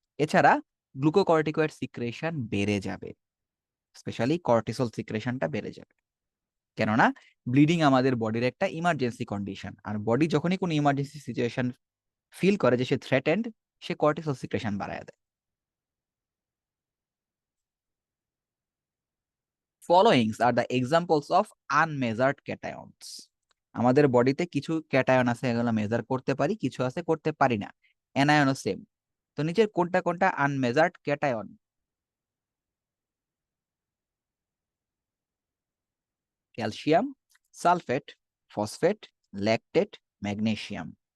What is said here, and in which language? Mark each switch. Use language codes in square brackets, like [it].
[bn] এছাড়া glucocorticoid secretion বেড়ে যাবে, স্পেশালি কর্টিসল সিক্রেশনটা বেড়ে যাবে, কেননা ব্লিডিং আমাদের বডির একটা ইমার্জেন্সি কন্ডিশন, আর বডি যখনই কোনো ইমার্জেন্সি সিচুয়েশন ফিল করে যে সে থ্রেটেন্ড, সে কর্টিসল সিক্রেশন বাড়ায় দেয়। [en] Followings are the examples of unmeasured cations. [bn] আমাদের বডিতে কিছু ক্যাটায়ন আছে, এগুলো মেজার করতে পারি, কিছু আছে করতে পারি না, অ্যানায়নও সেম। তো নিচের কোনটা কোনটা আনমেজার্ড cation? Calcium, sulphate, phosphate, lactate, magnesium.